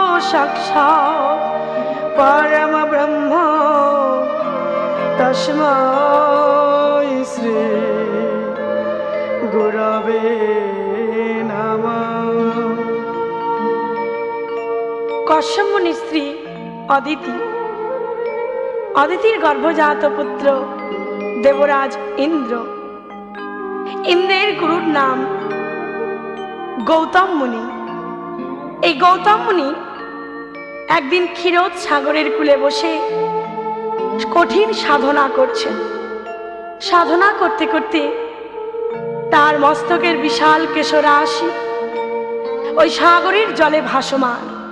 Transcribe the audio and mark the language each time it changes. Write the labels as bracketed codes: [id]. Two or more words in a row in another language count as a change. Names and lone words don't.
[sa] साक्षात् परम ब्रह्म तस्मै श्री गुरवे नमः। [bn] কশ্যপ মুনি স্ত্রী অদিতি, অদিতির গর্ভজাত পুত্র দেবরাজ ইন্দ্র। ইন্দ্রের গুরুর নাম গৌতম মুনি। এই গৌতম মুনি একদিন ক্ষীরোদ সাগরের কূলে বসে কঠিন সাধনা করছেন। সাধনা করতে করতে তার মস্তকের বিশাল কেশরাশি ওই সাগরের জলে ভাসমান।